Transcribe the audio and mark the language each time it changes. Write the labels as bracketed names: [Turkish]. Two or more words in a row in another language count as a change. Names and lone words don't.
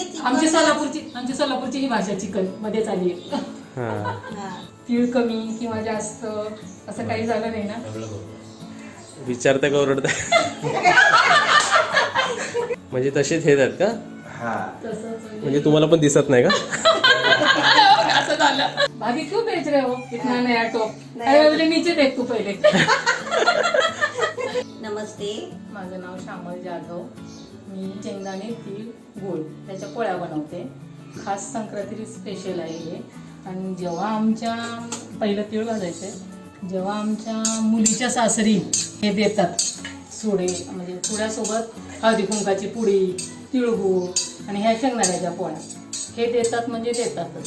[Marathi] आमची सोलापूरची ही भाषा चिकन मध्ये चालली आहे. तीळ कमी किंवा जास्त असं काही झालं नाही ना. विचारता का ओरडता? म्हणजे तसेच हे आहेत का? तसंच म्हणजे तुम्हाला पण दिसत नाही का? असं झालं. [Hindi] भाभी क्यों बेच रहे हो इतना नया टॉप? अरे बोले नीचे देख तू पहिले. [Marathi] नमस्ते, माझं नाव श्यामल जाधव. मी शेंगदाणे तीळ गूळ त्याच्या पोळ्या बनवते. खास संक्रांती स्पेशल आहे हे. आणि जेव्हा आमच्या पहिलं तीळ भाजायचे, जेव्हा आमच्या मुलीच्या सासरी हे देतात सुडे, म्हणजे पुड्यासोबत हळदी कुंकाची पुडी, तिळगूळ आणि ह्या शेंगदाण्याच्या पोळ्या हे देतात म्हणजे देतातच.